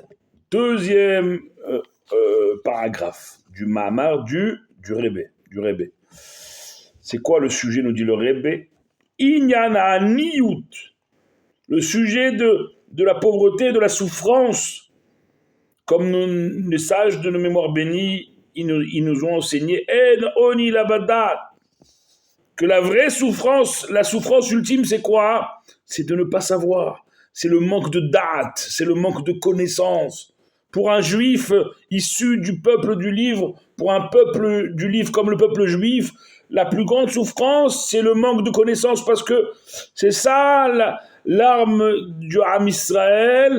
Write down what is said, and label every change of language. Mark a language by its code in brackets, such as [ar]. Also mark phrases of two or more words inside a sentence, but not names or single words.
[fr] Deuxième paragraphe du Mahamar du Rebbe. C'est quoi le sujet, nous dit le Rebbe? [he] עניין עניות. [fr] Le sujet de la pauvreté et de la souffrance. Comme les sages de nos mémoires bénies, ils nous ont enseigné [he] אין עני אלא בדעת, [fr] que la vraie souffrance, la souffrance ultime, c'est quoi? C'est de ne pas savoir. C'est le manque de date, c'est le manque de connaissance. pour un juif issu du peuple du livre, pour un peuple du livre comme le peuple juif, la plus grande souffrance, c'est le manque de connaissances, parce que c'est ça l'arme du [he] עם ישראל.